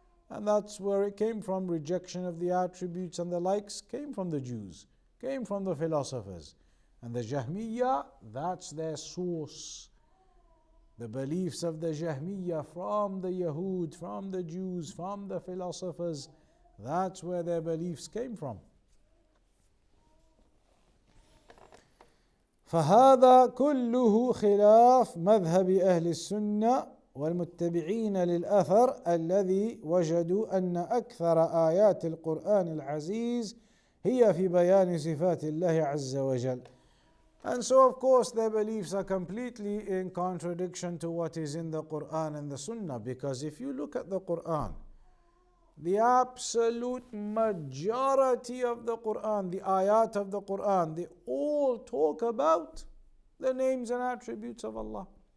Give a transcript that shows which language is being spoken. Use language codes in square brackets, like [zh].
[en] And that's where it came from. Rejection of the attributes and the likes came from the Jews, came from the philosophers. And the Jahmiyyah, that's their source. The beliefs of the Jahmiyyah from the Yahud, from the Jews, from the philosophers, that's where their beliefs came from. [ar] فهذا كله خلاف مذهب أهل السنة والمتبعين للأثر الذي وجدوا أن أكثر آيات القرآن العزيز هي في بيان صفات الله عز وجل. [en] And so of course their beliefs are completely in contradiction to what is in the Quran and the Sunnah, because if you look at the Quran, the absolute majority of the Quran, the ayat of the Quran, they all talk about the names and attributes of Allah.